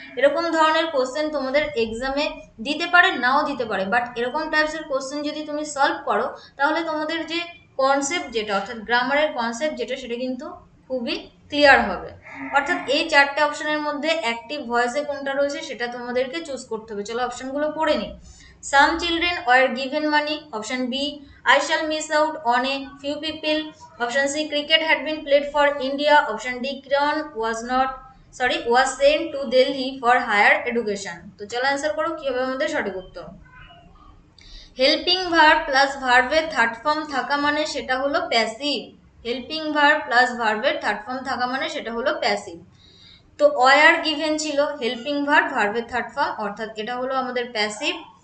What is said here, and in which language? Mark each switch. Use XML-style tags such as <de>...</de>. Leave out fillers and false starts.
<bn>এরকম ধরনের কোশ্চেন তোমাদের এক্সামে দিতে পারে, নাও দিতে পারে, বাট এরকম টাইপসের কোশ্চেন যদি তুমি সলভ করো, তাহলে তোমাদের যে কনসেপ্ট যেটা, অর্থাৎ গ্রামারের কনসেপ্ট যেটা, সেটা কিন্তু খুবই ক্লিয়ার হবে। অর্থাৎ এই 4টে অপশনের মধ্যে অ্যাক্টিভ ভয়েসে কোনটা রয়েছে সেটা তোমাদেরকে চুজ করতে হবে। চলো অপশনগুলো পড়ে নিই।</bn> <en>Some children were given money. Option B, I shall miss out on a few people. Option C, cricket had been played for India. Option D, Kiran was sent to Delhi for higher education.</en> <bn>তো চলো answer করো কি হবে আমাদের সঠিক উত্তর। Helping verb plus ভার্বের third form থাকা মানে সেটা হলো প্যাসিভ। হেল্পিং ভার্ব প্লাস ভার্বের থার্ড ফর্ম থাকা মানে সেটা হলো প্যাসিভ। তো ওয়ার গিভেন ছিল হেল্পিং ভার্ব, ভার্বের থার্ড ফর্ম, অর্থাৎ এটা হলো আমাদের প্যাসিভ।</bn>